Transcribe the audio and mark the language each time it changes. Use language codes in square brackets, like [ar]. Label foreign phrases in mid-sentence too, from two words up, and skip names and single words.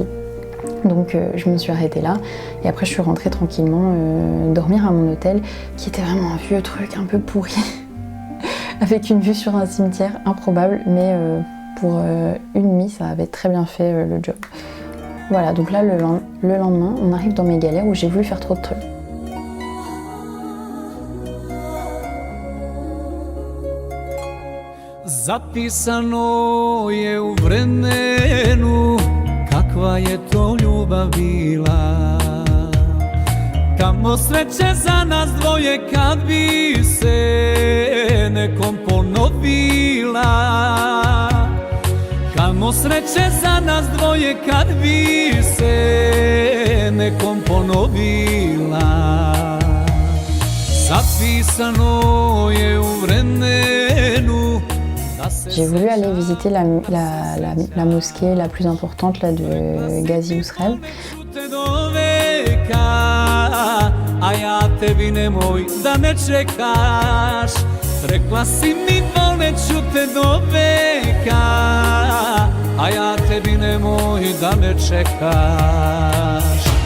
[fr] Donc je me suis arrêtée là et après je suis rentrée tranquillement dormir à mon hôtel qui était vraiment un vieux truc un peu pourri avec une vue sur un cimetière improbable, mais pour une nuit ça avait très bien fait le job. Voilà, donc là le lendemain on arrive dans mes galères où j'ai voulu faire trop de trucs. [sr] Zapisano je u vremenu kakva je to ljubav bila. Kamo sreće za nas dvoje kad bi se nekom ponovila. Kamo sreće za nas dvoje kad bi se nekom ponovila. Zapisano je u vremenu. [fr] J'ai voulu aller visiter la mosquée la plus importante là, de Gazi Ousrev. [sr] A ja tebi nemoj da me čekaš. Rekla si mi voleću te do veka. A ja tebi nemoj da me čekaš.